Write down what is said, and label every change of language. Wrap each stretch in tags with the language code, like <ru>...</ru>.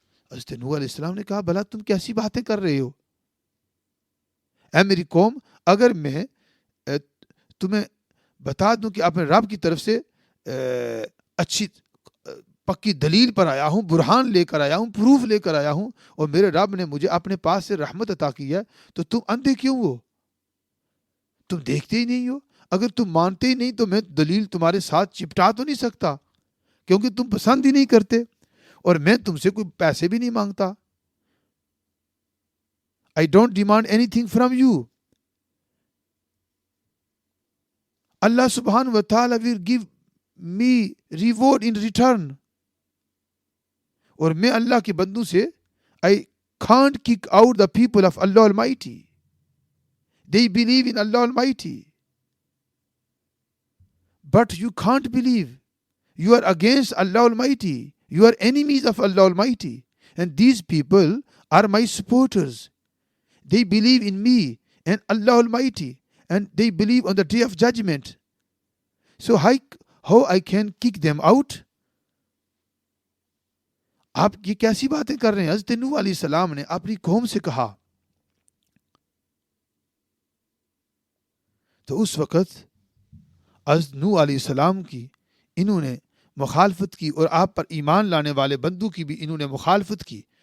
<ur>حضرت نوح علیہ السلام نے کہا بھلا تم کیسی باتیں کر رہے ہو؟ اے میری قوم، اگر میں تمہیں بتا دوں کہ اپنے رب کی طرف سے اچھی پکی دلیل پر آیا ہوں، برہان لے کر آیا ہوں، پروف لے کر آیا ہوں، اور میرے رب نے مجھے اپنے پاس سے رحمت عطا کی ہے، تو تم اندھے کیوں ہو؟ تم دیکھتے ہی نہیں ہو؟ اگر تم مانتے ہی نہیں تو میں دلیل تمہارے ساتھ چپٹا تو نہیں سکتا، کیونکہ تم پسند ہی نہیں کرتے اور میں تم سے کوئی پیسے بھی نہیں مانگتا.</ur> <en>I don't demand anything from you. Allah subhanahu wa ta'ala will give me reward in return.</en> <ur>اور میں اللہ کے بندوں سے</ur> <en>I can't kick out the people of Allah Almighty. They believe in Allah Almighty. But you can't believe. You are against Allah Almighty. You are enemies of Allah Almighty. And these people are my supporters. They believe in me and Allah Almighty. And they believe on the day of judgment. So how I can kick them out?</en> <ur>آپ یہ کیسی باتیں کر رہے ہیں؟ حضرت نوح علیہ السلام نے اپنی قوم سے کہا. تو اس وقت حضرت نوح علیہ السلام کی انہوں نے مخالفت کی اور آپ پر ایمان لانے والے بندوں کی بھی انہوں نے مخالفت کی.</ur>